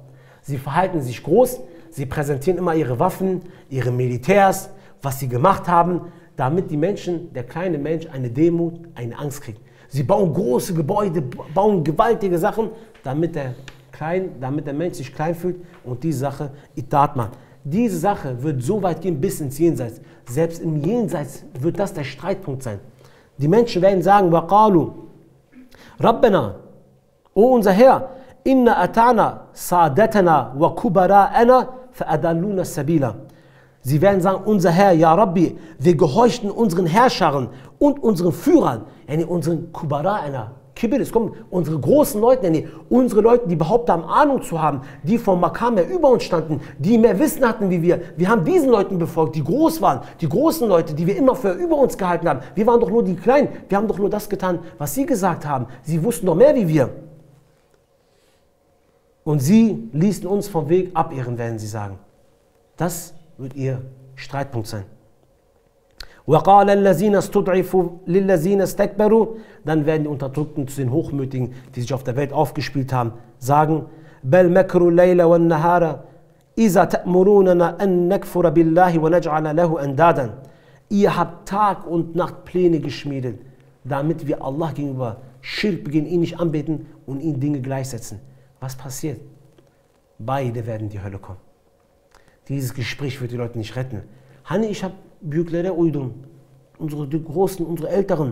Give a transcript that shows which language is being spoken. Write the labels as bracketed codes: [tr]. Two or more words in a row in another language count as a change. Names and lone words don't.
[de] Sie verhalten sich groß, sie präsentieren immer ihre Waffen, ihre Militärs, was sie gemacht haben, damit die Menschen, der kleine Mensch, eine Demut, eine Angst kriegt. Sie bauen große Gebäude, bauen gewaltige Sachen, damit der Mensch sich klein fühlt und die Sache Itat macht. Diese Sache wird so weit gehen bis ins Jenseits. Selbst im Jenseits wird das der Streitpunkt sein. Die Menschen werden sagen, [ar] وَقَالُوا رَبَّنَا, [de] O unser Herr, [ar] إِنَّا أَتَعْنَا سَادَتَنَا وَكُبَرَاءَنَا فَأَدَلُّونَ السَّبِيلَ. [de] Sie werden sagen, unser Herr, [ar] يا ربي, [de] wir gehorchten unseren Herrschern und unseren Führern, unseren Kubara'ana. Kibir, es kommen unsere großen Leute, unsere Leute, die behaupten haben, Ahnung zu haben, die vom Makam her über uns standen, die mehr Wissen hatten wie wir. Wir haben diesen Leuten befolgt, die groß waren, die großen Leute, die wir immer für über uns gehalten haben. Wir waren doch nur die Kleinen, wir haben doch nur das getan, was sie gesagt haben. Sie wussten doch mehr wie wir. Und sie ließen uns vom Weg abirren, werden sie sagen. Das wird ihr Streitpunkt sein. [ar] وَقَالَ الَّذِينَ اسْتُضْعِفُوا لِلَّذِينَ اسْتَكْبَرُوا. [de] Dann werden die Unterdrückten zu den Hochmütigen, die sich auf der Welt aufgespielt haben, sagen: [ar] بَلْ مَكْرُوا اللَّيْلَ وَالنَّهَارَ إِذَا تَأْمُرُونَنَا أَن نَكْفُرَ بِاللَّهِ وَنَجْعَلَ لَهُ أَنْدَادًا. [de] Ihr habt Tag und Nacht Pläne geschmiedet, damit wir Allah gegenüber Schirk begehen, ihn nicht anbeten und ihm Dinge gleichsetzen. Was passiert? Beide werden in die Hölle kommen. Dieses Gespräch wird die Leute nicht retten. Hani, ich habe [tr] büyüklere uydum. [de] Die Großen, unsere Älteren.